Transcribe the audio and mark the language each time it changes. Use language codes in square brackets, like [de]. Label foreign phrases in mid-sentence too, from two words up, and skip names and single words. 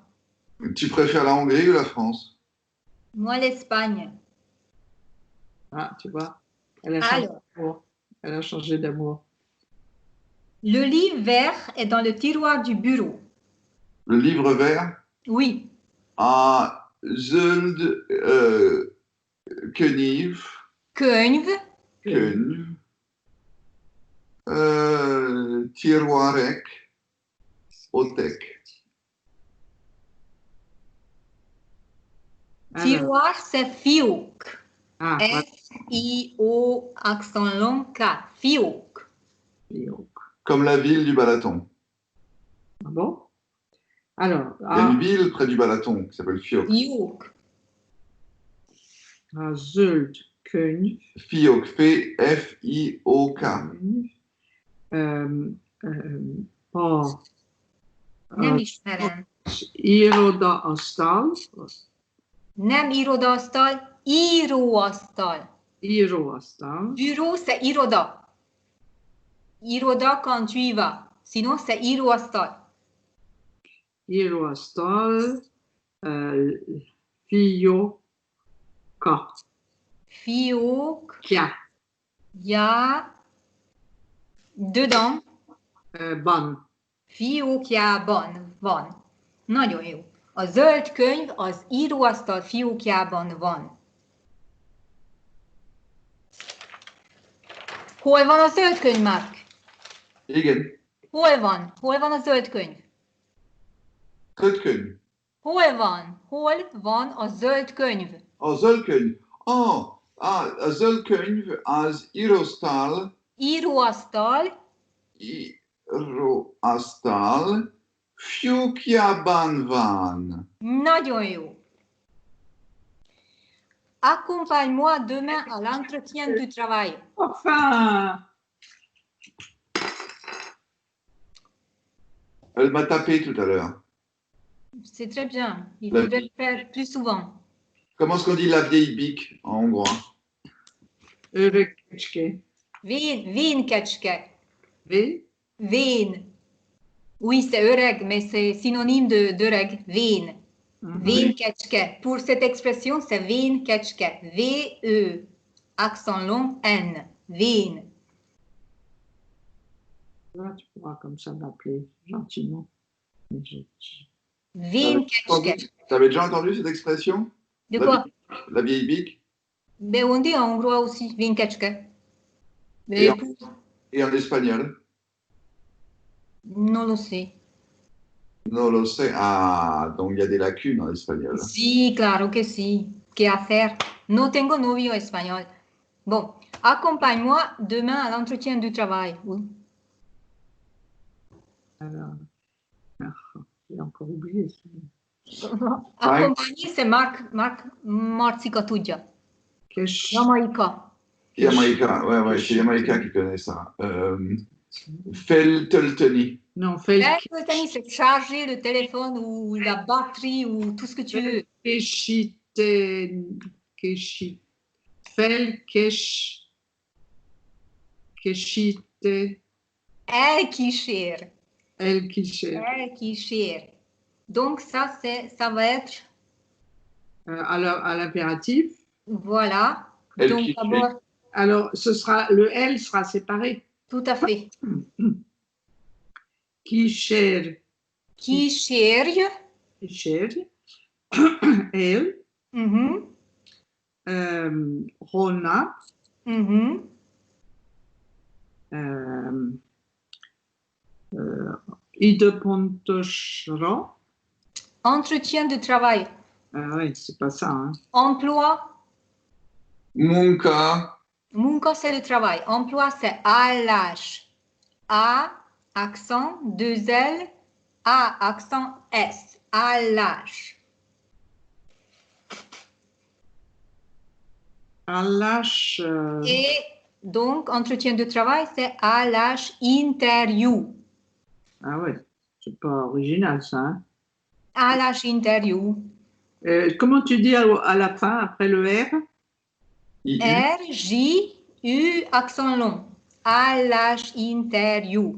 [fr] Tu préfères la Hongrie ou la France? Moi, l'Espagne. Ah, tu vois, elle a changé Alors, d'amour. Elle a changé d'amour. le livre vert est dans le tiroir du bureau. Le livre vert Oui. [hu] à Zuld Keniv. Kunv. Tiroirek. Otek. [fr] Tiroir, c'est fiouk. Ah, voilà. F-I-O, accent long, K. Fiouk. Comme la ville du Balaton. Ah bon? Alors, Il y a une ville près du Balaton qui s'appelle Fiok. [hu] Fiouk. Zuld König. Fiok, F-I-O-K. På Nem ismerem. irodaasztal. Nem irodaasztal, íróasztal. Íróasztal. [fr] Bureau, c'est iroda. Iroda quand tu y vas. Sinon, c'est íróasztal. [hu] Íróasztal. Fióka. Fiók. Kja. [fr] Il y a dedans. [hu] Ban. Fiókjában van. Nagyon jó. A zöld könyv az íróasztal fiókjában van. Hol van a zöld könyv, Mark? Igen. Hol van? Hol van a zöld könyv? Zöld könyv. Hol van? Hol van a zöld könyv? A zöld könyv. A zöld könyv az íróasztal. Íróasztal. Íróasztal fiókjában van. Nagyon jó. [fr] Accompagne-moi demain à l'entretien du travail. Enfin! Elle m'a tapé tout à l'heure. C'est très bien. Il faudrait le faire plus souvent. Comment est-ce qu'on dit la vieille bique en hongrois? [hu] Örökecske. Vénkecske. Vén? Vén. [fr] Oui, c'est öreg, mais c'est synonyme d'öreg. [hu] Vén. Vénkecske. [fr] Pour cette expression, c'est vénkecske. V-E. Accent long, N. Vén. Là, tu pourras comme ça m'appeler gentiment. [hu] Vénkecske. [fr] Tu avais déjà entendu cette expression? De quoi? La vieille bique? Ben, on dit en hongrois aussi, vénkecske. Et en espagnol? [es] Non lo sé. No lo sé. [fr] Ah, donc il y a des lacunes en espagnol. [es] Sí, claro que sí. ¿Qué hacer? No tengo novio espagnol. [fr] Bon, accompagne-moi demain à l'entretien du travail. Oui. Alors, j'ai encore oublié. Accompagner, c'est [hu] Marcica tudja. [fr] Jamaïca. Jamaïca, ouais, c'est Jamaïca qui connaît ça. [hu] Feltolteni. [fr] Non, Feltolteni, c'est charger le téléphone ou la batterie ou tout ce que tu veux. [hu] Elkísér. [fr] Donc ça va être à l'impératif. Voilà. Donc d'abord. Alors le L sera séparé. Tout à fait. [hu] Kísér. El. Rona. Időpontosra. [fr] Entretien de travail. Oui, c'est pas ça. Hein. Emploi. [hu] Munka. [fr] Munca, c'est le travail. Emploi, c'est állás. A, accent, 2 L, A, accent, S. [hu] Állás. Állás. [fr] Et donc, entretien de travail, c'est [hu] állás interview. [fr] Ah ouais, c'est pas original ça. Hein? [hu] Állás interview. [fr] Comment tu dis à la fin, après le R? IU. R, J, U, accent long. [hu] Állás interview.